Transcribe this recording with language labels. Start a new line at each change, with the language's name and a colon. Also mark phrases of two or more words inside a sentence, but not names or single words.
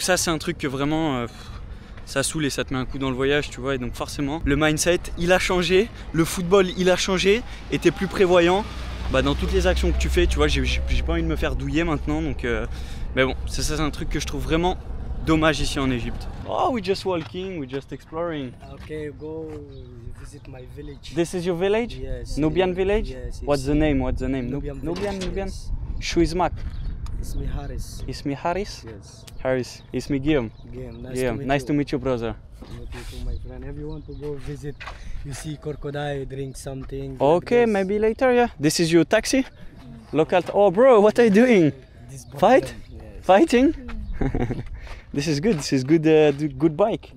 French: Donc ça c'est un truc que vraiment ça saoule et ça te met un coup dans le voyage, tu vois. Et donc forcément, le mindset, il a changé, le football, il a changé, et t'es plus prévoyant dans toutes les actions que tu fais, tu vois. J'ai pas envie de me faire douiller maintenant, donc... mais bon, c'est un truc que je trouve vraiment dommage ici en Égypte.
English: Oh, we're just walking, we're just exploring. Okay, go visit my village. This is your village? Yes. Nubian village? Yes. What's the name? What's the name? Nubian Nubian, village, Nubian. yes.
Arabic: شو اسمك. Ismi Haris. Ismi Haris?
English: Yes.
Arabic: Haris. Ismi Guillaume.
English: Game. Nice to meet you, brother. Meet you too, my friend. If you want to go visit, you see crocodile, drink something. Okay, like this. maybe later, yeah. This is your taxi? Local. Oh, bro, what are you doing? This Fight? problem, Yes. Fighting? This is good. This is good. Good bike.